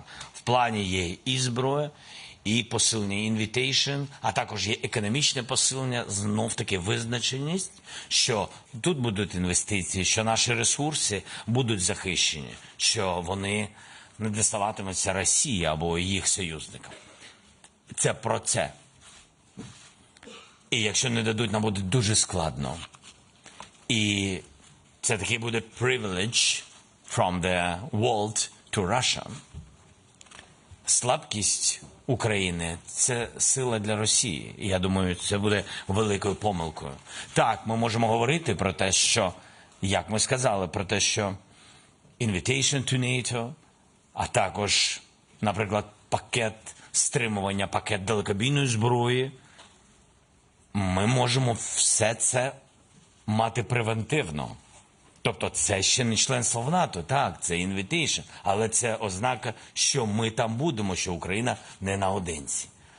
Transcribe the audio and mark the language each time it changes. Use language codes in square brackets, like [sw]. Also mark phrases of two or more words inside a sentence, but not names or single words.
[uk] В плані є і зброя, і посилення invitation, а також є економічне посилення, знов-таки визначеність, що тут будуть інвестиції, що наші ресурси будуть захищені, що вони не діставатимуться Росії або їх союзникам. Це про це. І якщо не дадуть, нам буде дуже складно. І це такий буде [en] privilege from the world to Russia. [uk] Слабкість України – це сила для Росії. І я думаю, це буде великою помилкою. Так, ми можемо говорити про те, що, як ми сказали, про те, що [en] invitation to NATO, [uk] а також, наприклад, пакет стримування, пакет далекобійної зброї. Ми можемо все це мати превентивно. Тобто це ще не членство в НАТО, так, це invitation, але це ознака, що ми там будемо, що Україна не наодинці.